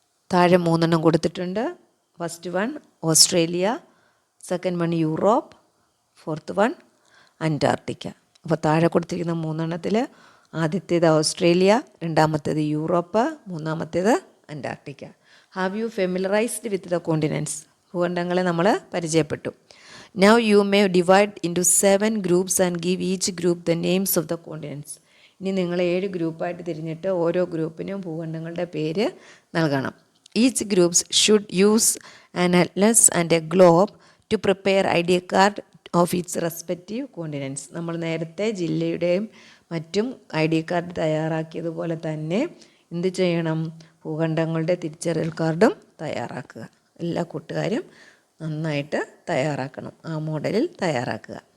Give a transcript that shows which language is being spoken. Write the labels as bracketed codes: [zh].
[ml] താഴെ 3 കൊടുത്തിട്ടുണ്ട്. [en] First one Australia, second one Europe, fourth one Antarctica. [ml] അപ്പോൾ താഴെ കൊടുത്തിരിക്കുന്ന 3 ആദ്യത്തേത് ഓസ്ട്രേലിയ, രണ്ടാമത്തേത് യൂറോപ്പ്, മൂന്നാമത്തേത് Antarctica. [en] Have you familiarised with the continents. [ml] ഭൂഖണ്ഡങ്ങളെ നമ്മൾ പരിചയപ്പെട്ടു. [en] Now you may divide into 7 groups and give each group the names of the continents. [ml] ഇനി നിങ്ങൾ 7 ഗ്രൂപ്പായിട്ട് തിരിഞ്ഞിട്ട് ഓരോ ഗ്രൂപ്പിനും ഭൂഖണ്ഡങ്ങളുടെ പേര് നൽകണം. [en] Each groups should use an atlas and a globe to prepare ID card of its respective continents. [ml] നമ്മൾ നേരത്തെ ജില്ലയുടെയും മറ്റും ID card തയ്യാറാക്കിയതുപോലെ തന്നെ എന്ത് ചെയ്യണം? ഭൂഖണ്ഡങ്ങളുടെ തിരിച്ചറിയൽ കാർഡും തയ്യാറാക്കുക. എല്ലാ കൂട്ടുകാരും നന്നായിട്ട് തയ്യാറാക്കണം, ആ മോഡലിൽ തയ്യാറാക്കുക.